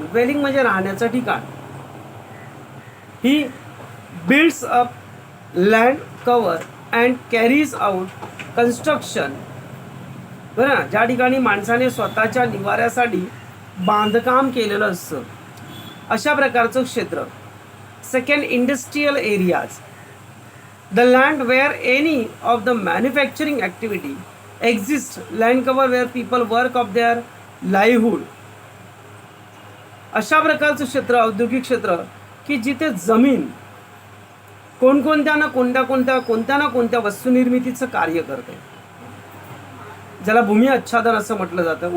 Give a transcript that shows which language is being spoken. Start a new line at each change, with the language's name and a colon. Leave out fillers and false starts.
English: dwelling
Marathi: म्हणजे राहण्याचं ठिकाण.
English: He builds up land cover and carries out construction.
Marathi: बरं ना, ज्या ठिकाणी माणसाने स्वतःच्या निवाऱ्यासाठी बांधकाम केलेलं असतं अशा प्रकारचं क्षेत्र.
English: Second, industrial areas. The land where any of the manufacturing activity exist. Land cover where people work of their livelihood.
Marathi: अशा प्रकारचं क्षेत्र, औद्योगिक क्षेत्र की जिथे जमीन कोणत्या ना कोणत्या वस्तुनिर्मितीचं कार्य करते, ज्याला भूमी आच्छादन असं म्हटलं जातं.